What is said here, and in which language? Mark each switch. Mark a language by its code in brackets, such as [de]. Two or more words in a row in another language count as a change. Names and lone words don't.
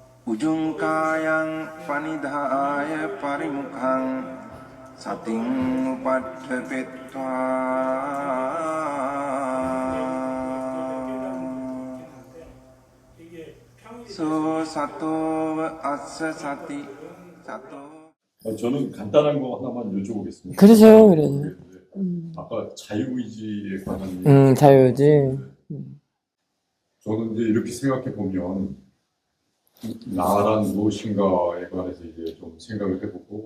[pi] Ujungkayang panidhaya parimukhang sating upadhepetva so sato assa sati sato. [ko] 저는 간단한 거 하나만 여쭤보겠습니다. 그러세요, 그래요. 아까 자유의지에 관한 자유지. 저는 이제 이렇게 생각해 보면 나란 무엇인가에 관해서 이제 좀 생각을 해보고